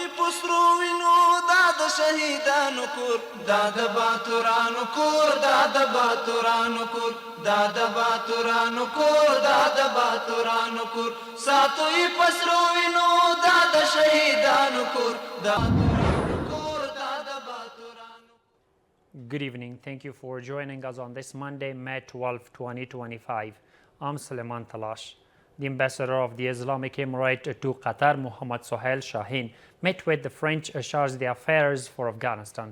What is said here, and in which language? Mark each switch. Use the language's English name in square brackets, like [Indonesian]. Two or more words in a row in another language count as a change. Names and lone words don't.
[Pashto] پسرو وینو دا د شهیدانو کور دا د باتورانو کور دا د باتورانو کور دا د باتورانو کور دا د باتورانو کور ساتوي پسرو وینو دا د شهیدانو کور دا [English] Good evening. Thank you for joining us on this Monday, May 12, 2025. I'm Suleiman Talash. The ambassador of the Islamic Emirate to Qatar, Mohammed Sohail Shaheen, met with the French chargé d'affaires for Afghanistan.